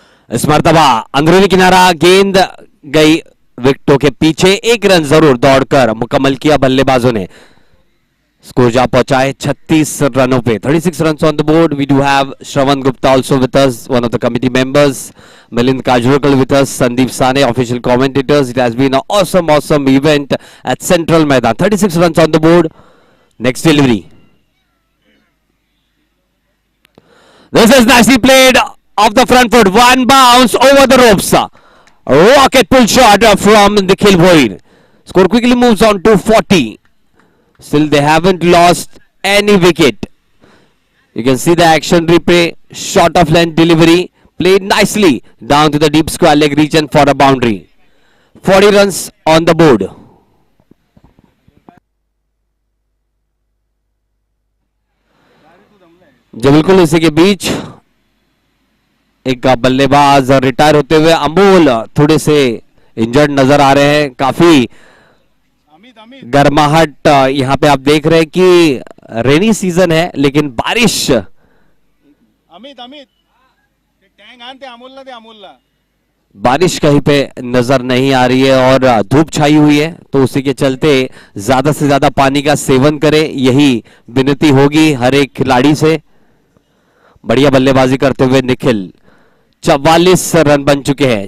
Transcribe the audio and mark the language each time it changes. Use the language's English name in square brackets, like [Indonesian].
[Hindi] इस मर्तबा अंदरूनी किनारा गेंद गई विकेटों के पीछे. 1 रन जरूर दौड़कर मुकम्मल किया बल्लेबाजों ने. स्कोर जा पहुंचाए 36 रनों पे. [English] 36 runs on the board. We do have Shravan Gupta also with us, one of the committee members. Milind Kajurkar with us. Sandeep Sane, official commentators. It has been an awesome event at Central Maidan. 36 runs on the board. Next delivery. This is nicely played off the front foot. One bounce over the ropes. Rocket pull shot from Nikhil Bhoir. Score quickly moves on to 40. Still they haven't lost any wicket. You can see the action replay. Short of length delivery. Played nicely down to the deep square leg region for a boundary. 40 runs on the board. [Hindi] जो बिल्कुल इसी के बीच एक बल्लेबाज retire होते हुए अमोल थोड़े से इंजर्ड नजर आ रहे हैं. काफी अमित अमित गर्माहट यहाँ पे आप देख रहे हैं कि रेनी सीजन है लेकिन बारिश [Marathi] अमित अमित ते टँग आण ते अमोलला [Hindi] बारिश कहीं पे नजर नहीं आ रही है और धूप छाई हुई है, तो उसी के चलते ज्यादा से ज्यादा पानी का सेवन करें, यही विनती होगी हर एक खिलाड़ी से. बढ़िया बल्लेबाजी करते हुए निखिल. 44 रन बन चुके हैं.